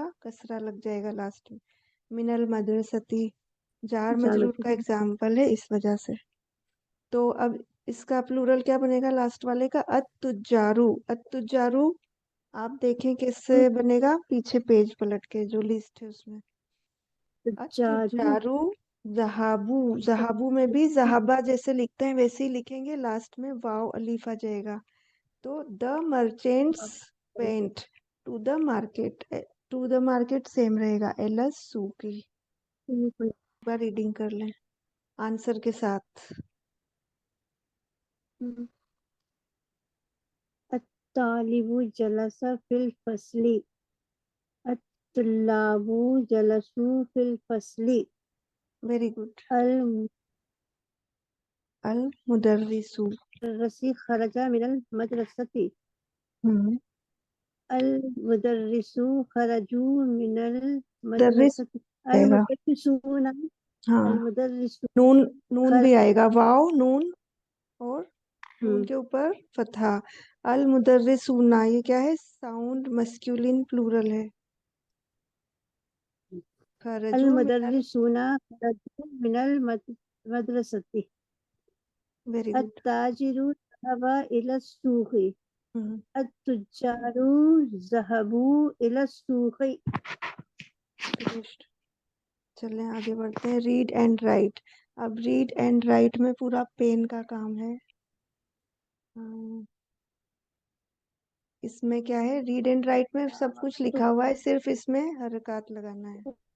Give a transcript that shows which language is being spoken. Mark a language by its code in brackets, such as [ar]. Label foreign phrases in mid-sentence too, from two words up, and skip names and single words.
[hi] कसरा लग जाएगा लास्ट में। [ar] من المدرسة جار مجرور का जामतुल [hi] एग्जाम्पल है, इस वजह से। तो अब इसका प्लूरल क्या बनेगा लास्ट वाले का? [ar] अत्तुजारू। [hi] अत्तुजारू आप देखें किससे बनेगा? पीछे पेज पलट के जो लिस्ट है उसमें। [ar] जारू التجار ذهبوا. [hi] जहाबू में भी जहाबा जैसे लिखते हैं वैसे ही लिखेंगे, लास्ट में [ar] واو ألف [hi] आ जाएगा। [en] तो the merchants went to the market. to the market [hi] सेम रहेगा, [ar] إلى السوق. [hi] एक बार रीडिंग कर लें आंसर के साथ। [ar] طالب جلس في الفصل. الطلاب جلسوا في الفصل. [en] very good. [ar] अल المدرس. رسي خرج من المدرسة. हम्म। المدرس خرجوا من मुदर्रिस मदरसती। अल [hi] आएगा। [ar] मुदर्रिसूना [hi] हाँ, [ar] المدرس [hi] नून। नून खर भी आएगा, वाव नून और नून हम्म के ऊपर फतहा। [ar] المدرسون, [hi] ये क्या है? [en] sound masculine plural [hi] है। [ar] अल خرجوا من. مدرسون خرجوا من المدرسة. [en] very good. [ar] التاجر ذهب إلى سوق. हम्म। التجار ذهبوا إلى سوق. [hi] फिनिश्ड। चलें आगे बढ़ते हैं। [en] read and write. [hi] अब [en] read and write [hi] में पूरा पेन का काम है। अम, इसमें क्या है? [en] read and write [hi] में सब कुछ लिखा हुआ है, सिर्फ इसमें हरकत लगाना है।